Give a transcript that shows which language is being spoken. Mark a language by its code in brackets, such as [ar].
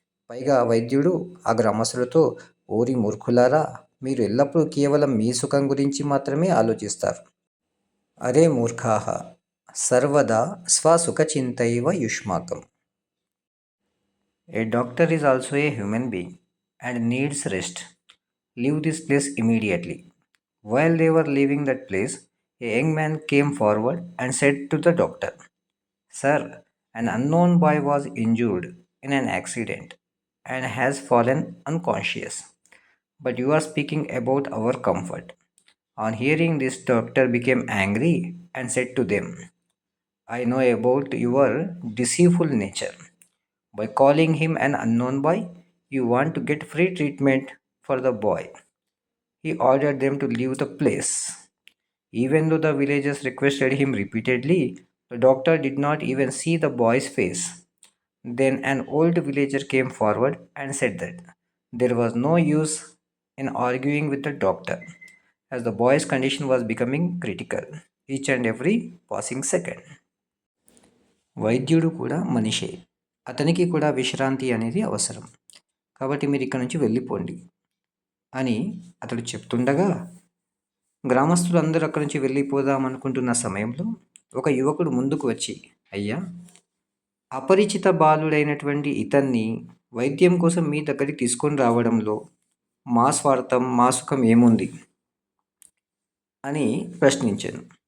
[te] పైగా వైద్యుడు ఆ గ్రామస్తులతో, ఓరి మూర్ఖులారా, మీరు ఎల్లప్పుడూ కేవలం మీ సుఖం గురించి మాత్రమే ఆలోచిస్తారు. [sa] అరే మూర్ఖాః, సర్వదా స్వసుఖచింతైవ యుష్మాకం. [en] A doctor is also a human being and needs rest. Leave this place immediately. While they were leaving that place, a young man came forward and said to the doctor, "Sir, an unknown boy was injured in an accident and has fallen unconscious. But you are speaking about our comfort." On hearing this, doctor became angry and said to them, "I know about your deceitful nature. By calling him an unknown boy, you want to get free treatment for the boy." He ordered them to leave the place. Even though the villagers requested him repeatedly, the doctor did not even see the boy's face. Then an old villager came forward and said that there was no use in arguing with the doctor, as the boy's condition was becoming critical each and every passing second. [te] వైద్యుడు కూడా మనిషే, అతనికి కూడా విశ్రాంతి అనేది అవసరం, కాబట్టి మీరు ఇక్కడ నుంచి వెళ్ళిపోండి అని అతడు చెప్తుండగా గ్రామస్తులు అందరూ అక్కడి నుంచి వెళ్ళిపోదామనుకుంటున్న సమయంలో ఒక యువకుడు ముందుకు వచ్చి, అయ్యా, అపరిచిత బాలుడైనటువంటి ఇతన్ని వైద్యం కోసం మీ దగ్గరికి తీసుకొని రావడంలో మా స్వార్థం, మా సుఖం ఏముంది అని ప్రశ్నించాను.